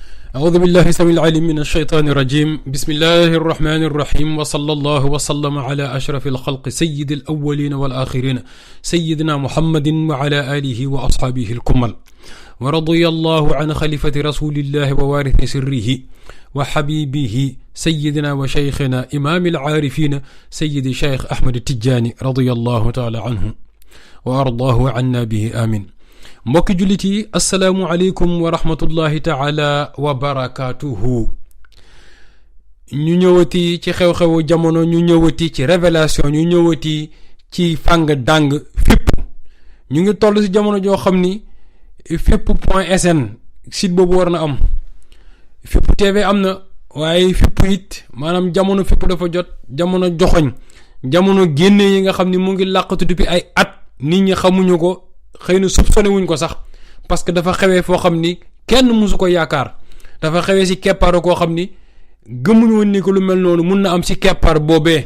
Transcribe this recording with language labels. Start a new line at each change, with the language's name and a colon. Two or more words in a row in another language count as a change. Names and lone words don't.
Arabic: أعوذ بالله السميع العليم من الشيطان الرجيم بسم الله الرحمن الرحيم وصلى الله وسلم على أشرف الخلق سيد الأولين والآخرين سيدنا محمد وعلى آله وأصحابه الكمل ورضي الله عن خليفة رسول الله ووارث سره وحبيبه سيدنا وشيخنا إمام العارفين سيد شيخ أحمد التجاني رضي الله تعالى عنه وأرضاه عنا به آمين.
Wolof: mbokki jullit yi
Arabic: السلام عليكم ورحمة الله تعالى وبركاته.
Wolof: ñu ñëwati ci xew-xewu jamono, ñu ñëwati ci révélation, ñu ñëwati ci fàng dàng fipp. ñu ngi toll ci jamono joo xam ni fipp.sn site boobu war na am, fipp TV am na, waaye fipp it maanaam jamono fipp dafa jot, jamono joxoñ, jamono génne yi nga xam ni mu ngi làqatu depuis ay at, nit ñi xamuñu ko, xëy na soupçonné wuñ ko sax
French: parce que
Wolof: dafa xewee foo xam ni kenn mësu ko yaakaar, dafa xewee ci keppaar koo xam ni gëmuñu woon ni ko lu mel noonu mun na am ci keppaar boobee.